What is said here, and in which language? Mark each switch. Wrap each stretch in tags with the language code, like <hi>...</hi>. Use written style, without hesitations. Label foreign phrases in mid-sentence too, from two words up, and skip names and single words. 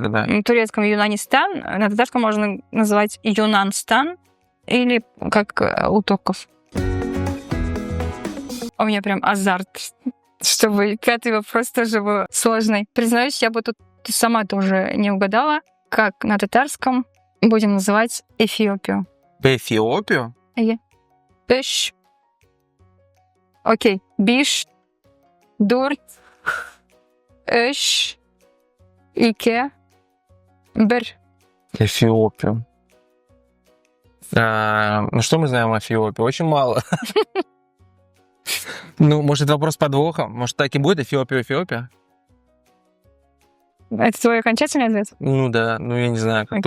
<ru>В турецком Юнанистан, на татарском можно назвать Юнанстан или как у турков. У меня прям азарт, чтобы 5-й вопрос тоже был сложный. Признаюсь, я бы тут сама тоже не угадала, как на татарском будем называть Эфиопию. Эфиопию?</ru> <tt>Биш. Окей. Биш. Дурт. Эш. Ике. Бер.</tt> <ru>Эфиопию. Ну, что мы знаем о Эфиопии? Очень мало. Ну, может, это вопрос с подвохом? Может, так и будет Эфиопия? Это твой окончательный ответ? Ну да, я не знаю, как</ru>